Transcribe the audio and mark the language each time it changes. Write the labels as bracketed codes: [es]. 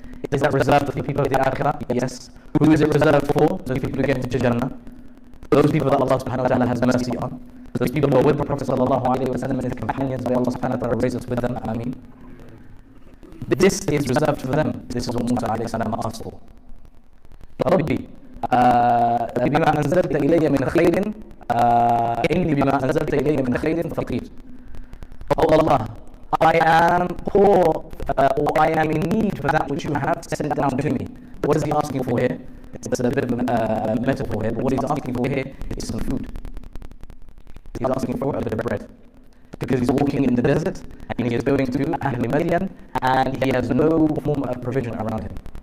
[en] Is that reserved for the people of the akhirah? Yes. Who is it reserved for? Those people who get into Jannah. Those people that Allah subhanahu wa ta'ala has mercy on. Those people who are with the Prophet sallallahu alayhi wa sallam and his companions, may Allah subhanahu wa ta'ala raise us with them. Ameen. This is reserved for them. This is what Musa alayhi salam asked for. [ar] ربي بما أنزلت إلي من خير إني بما أنزلت إلي من خير فقير. [en] Oh Allah, I am poor, or I am in need for that which you have sent down to me. What is he asking for here? It's a bit of a metaphor here, but what he's asking for here is some food. He's asking for a bit of bread. Because he's walking in the desert, and he is going to Ahli Madian, and he has no form of provision around him.